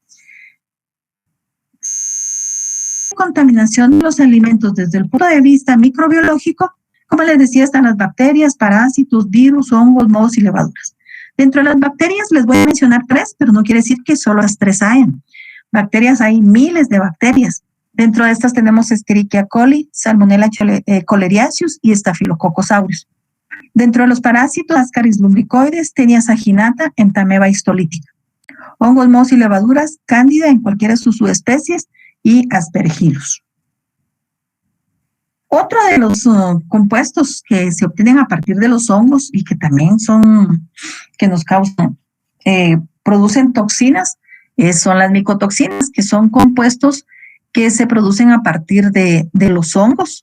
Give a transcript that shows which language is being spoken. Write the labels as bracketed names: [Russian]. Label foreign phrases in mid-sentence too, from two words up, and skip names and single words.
[Spanish] Contaminación de los alimentos desde el punto de vista microbiológico, como les decía, están las bacterias, parásitos, virus, hongos, mohos y levaduras. Dentro de las bacterias les voy a mencionar 3, pero no quiere decir que solo las 3 hayan. Bacterias, hay miles de bacterias. Dentro de estas tenemos Escherichia coli, Salmonella choleriaceus y Staphylococcus aureus. Dentro de los parásitos, Ascaris lumbricoides, Taenia saginata, Entamoeba histolítica. Hongos, mohos y levaduras, Cándida en cualquiera de sus subespecies y Aspergillus. Otro de los compuestos que se obtienen a partir de los hongos y que también que nos causan, producen toxinas, son las micotoxinas, que son compuestos que se producen a partir de los hongos.